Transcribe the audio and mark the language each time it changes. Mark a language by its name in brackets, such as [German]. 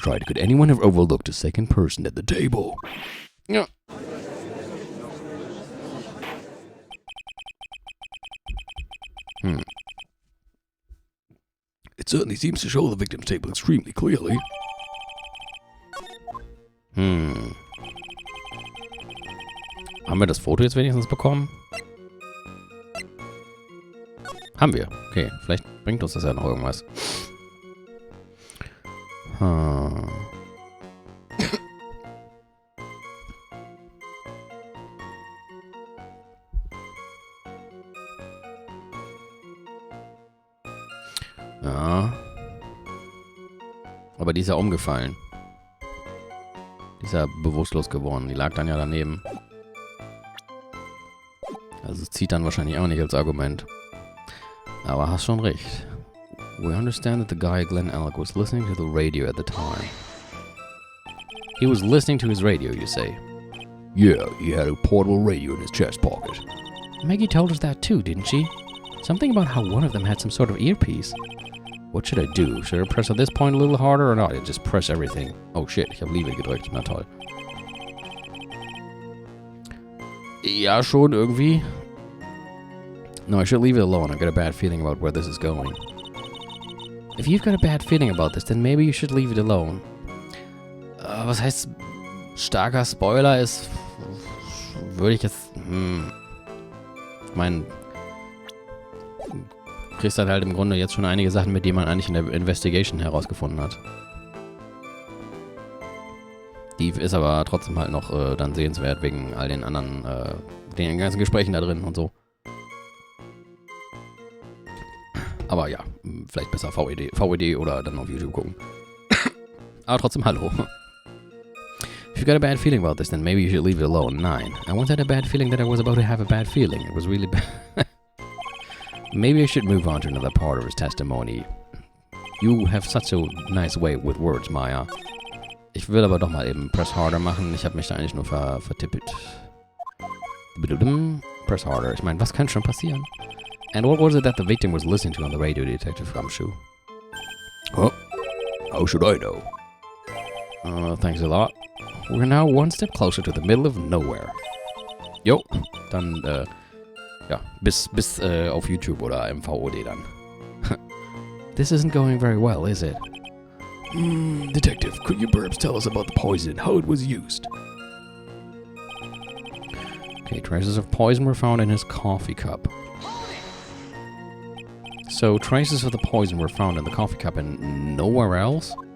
[English] Triton, could anyone have overlooked a second person at the table? Yeah. It certainly seems to show the victim's table extremely clearly. [German] Haben wir das Foto jetzt wenigstens bekommen? Haben wir. Okay, vielleicht bringt uns das ja noch irgendwas. Hm. Ja. Aber die ist ja umgefallen. Die ist ja bewusstlos geworden. Die lag dann ja daneben. Also es zieht dann wahrscheinlich auch nicht als Argument. Aber hast schon recht. [English] We understand that the guy Glenn Alec was listening to the radio at the time. He was listening to his radio, you say? Yeah, he had a portable radio in his chest pocket. Maggie told us that too, didn't she? Something about how one of them had some sort of earpiece. What should I do? Should I press at this point a little harder or not? I just press everything. Oh shit, [German] ich habe Leave gedrückt. Na toll. Ja, schon irgendwie. [English] No, I should leave it alone. I've got a bad feeling about where this is going. If you've got a bad feeling about this, then maybe you should leave it alone. [German] Was heißt starker Spoiler ist... Würde ich jetzt... Ich meine... Du kriegst halt im Grunde jetzt schon einige Sachen mit, die man eigentlich in der Investigation herausgefunden hat. Die ist aber trotzdem halt noch dann sehenswert wegen all den anderen, den ganzen Gesprächen da drin und so. Aber ja, vielleicht besser VED oder dann auf YouTube gucken. Aber trotzdem, hallo. [English] If you got a bad feeling about this, then maybe you should leave it alone. 9. I once had a bad feeling that I was about to have a bad feeling. It was really bad. Maybe I should move on to another part of his testimony. You have such a nice way with words, Maya. [German] Ich will aber doch mal eben Press Harder machen. Ich habe mich da eigentlich nur vertippelt. Press Harder. Ich meine, was kann schon passieren? [English] And what was it that the victim was listening to on the radio, Detective Gumshoe? Huh? How should I know? Thanks a lot. We're now one step closer to the middle of nowhere. [German] Jo, dann, ja, bis auf YouTube oder im VOD dann. [English] This isn't going very well, is it? Detective, could you perhaps tell us about the poison, how it was used? Okay, traces of poison were found in his coffee cup. So, traces of the poison were found in the coffee cup and nowhere else?